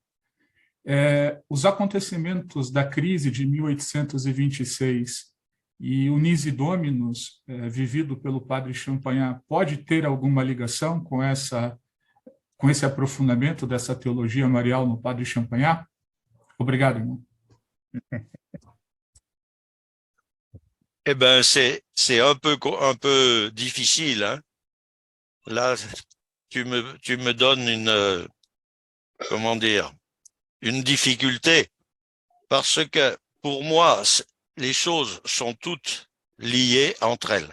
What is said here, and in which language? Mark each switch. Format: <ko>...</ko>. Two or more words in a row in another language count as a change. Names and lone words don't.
<pt>Os acontecimentos da crise de 1826 e o Nisi Dominus, vivido pelo padre Champagnat, pode ter alguma ligação com esse aprofundamento dessa teologia marial no padre Champagnat? Obrigado, irmão.</pt> <fr>Eh bien, c'est un peu difficile, hein. Là, tu me donnes une difficulté, parce que pour moi, les choses sont toutes liées entre elles.</fr>